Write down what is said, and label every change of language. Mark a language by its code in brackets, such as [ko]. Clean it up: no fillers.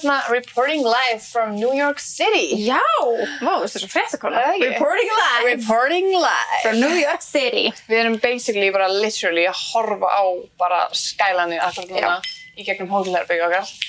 [en] reporting live from New York City. [is] Já, vá, þú veist þessu fréttakona. [en] Reporting live from New York City. [is] Við erum basically bara literally að horfa á bara skylanið akkurat núna í gegnum hótelherbergi okkar.